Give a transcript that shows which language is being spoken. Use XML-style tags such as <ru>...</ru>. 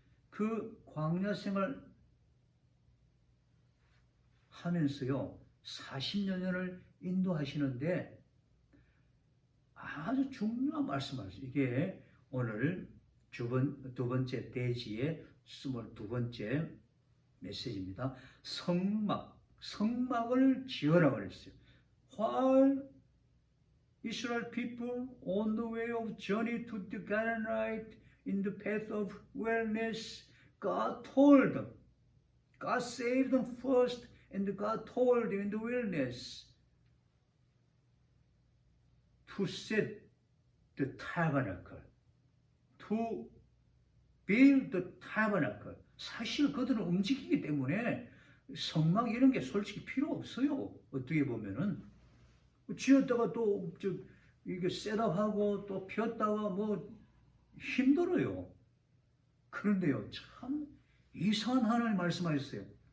<ko>그 광야 생활 하면서요, 40년을 인도하시는데 아주 중요한 말씀하셨어요. 이게 오늘 두 번째 대지의 22번째 메시지입니다. 성막을 지어라 그랬어요.</ko> <en>While Israel people on the way of journey to the Canaanite in the path of wilderness, God told them, God saved them first, and God told them in the wilderness to set the tabernacle, to build the tabernacle.</en> <ko>사실 그들은 움직이기 때문에 성막 이런 게 솔직히 필요 없어요. 어떻게 보면은 지었다가 또 이게 셋업하고 또 폈다가 뭐 힘들어요. 그런데요, 참 이상한 하나님 말씀하셨어요.</ko>